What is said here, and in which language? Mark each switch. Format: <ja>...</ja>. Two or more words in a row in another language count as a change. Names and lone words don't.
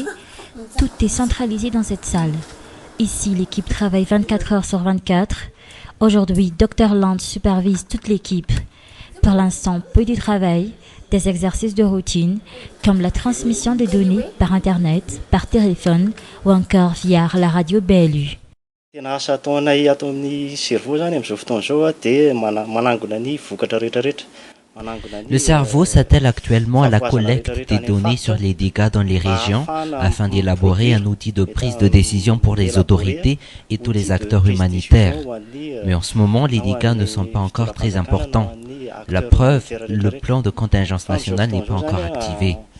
<fr>Tout est centralisé dans cette salle. Ici, l'équipe travaille 24 heures sur 24. Aujourd'hui, Dr Land supervise toute l'équipe. Pour l'instant, peu de travail, des exercices de routine, comme la transmission des données par Internet, par téléphone ou encore via la radio BLU.</fr> <mg>Tena asa ataonay ato amin'ny cerveau zany amin'izao fotoana izao dia manangona ny vokatra rehetrarehetra</mg> <fr>Le cerveau s'attelle actuellement à la collecte des données sur les dégâts dans les régions afin d'élaborer un outil de prise de décision pour les autorités et tous les acteurs humanitaires. Mais en ce moment, les dégâts ne sont pas encore très importants. La preuve, le plan de contingence nationale n'est pas encore activé.</fr>